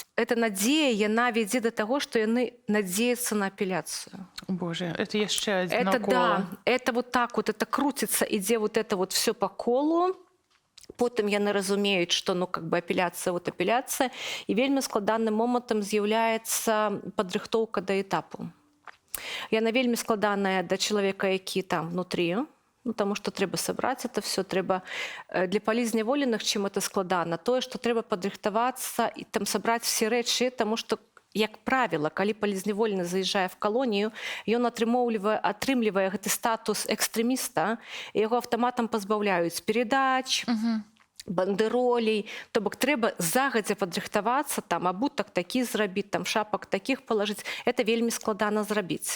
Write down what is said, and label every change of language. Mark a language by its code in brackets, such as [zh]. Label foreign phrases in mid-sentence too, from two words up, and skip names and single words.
[be] Эта надзея, яна вядзе да таго, што яны надзеюцца на апеляцыю. Боже, это яшчэ адзін это коло. [ru] Да, это вот так вот, это крутится, ідзе вот это вот все по колу. [be] Потым яны разумеюць, што [ru] ну как бы [be] апеляцыя, вот апеляцыя, і вельмі складаным момантам з'яўляецца падрыхтоўка да этапу. Яна вельмі складаная да чалавека, які там внутрі, ну, [ru] потому что [be] трэба сабраць [ru] это все, [be] трэба для палізняволеных, чым это складана, тое, што трэба падрыхтавацца і там сабраць все рэчы, тому што, як правіла, калі палізняволены заязджае в калонію, ён атрымлівае гэты статус экстрэміста, і яго аўтаматам пазбаўляюць перадач, бандеролей, то бок трэба загадзя падрыхтавацца, там абутак такі зрабіць, там шапак такіх палажыць, это вельмі складана зрабіць.